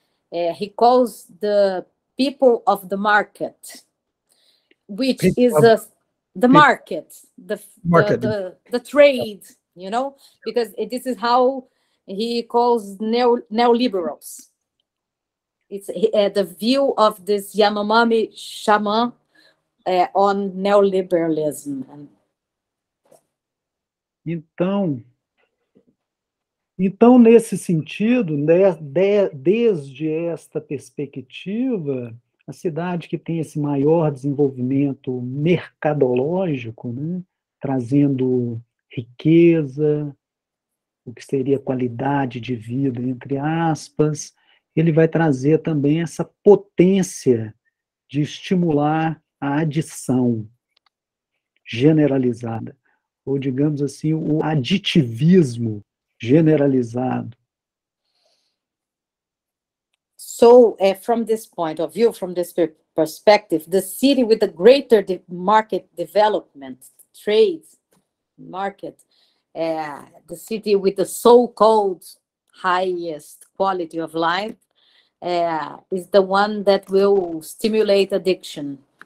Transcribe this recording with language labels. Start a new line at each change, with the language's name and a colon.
English: He calls the people of the market, which is the market, the trade, you know, because this is how he calls neoliberals. It's the view of this Yanomami shaman on neoliberalism.
Portuguese: Então, nesse sentido, desde esta perspectiva, a cidade que tem esse maior desenvolvimento mercadológico, né, trazendo riqueza, o que seria qualidade de vida, entre aspas, ele vai trazer também essa potência de estimular a adição generalizada, ou, digamos assim, o aditivismo generalizado.
English: So, from this point of view, from this perspective, the city with the greater market development, trade market, the city with the so-called highest quality of life, is the one that will stimulate addiction.